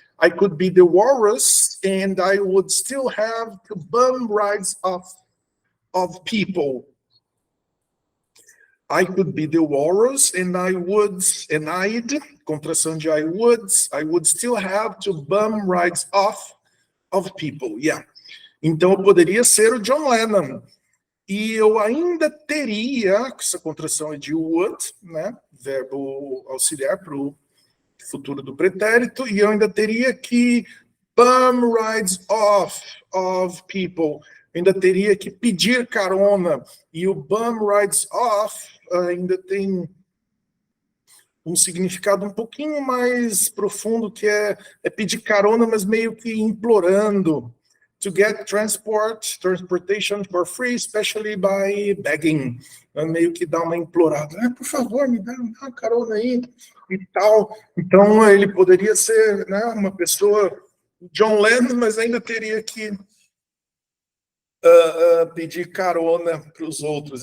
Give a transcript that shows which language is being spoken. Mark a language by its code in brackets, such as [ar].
[en] I could be the walrus and I would still have to bum rides of people. I could be the walrus and I'd, [pt] contração de [en] I would still have to bum rides of people. Yeah. [pt] Então eu poderia ser o John Lennon. E eu ainda teria, essa contração é de would, né, verbo auxiliar para o futuro do pretérito, e eu ainda teria que [en] bum rides of people. [pt] Eu ainda teria que pedir carona. E o bum rides off ainda tem um significado um pouquinho mais profundo, que é pedir carona, mas meio que implorando. [en] To get transportation for free, especially by begging. [pt] Meio que dá uma implorada. Por favor, me dá uma carona aí e tal. Então, ele poderia ser, né, uma pessoa, John Lennon, mas ainda teria que pedir carona para os outros.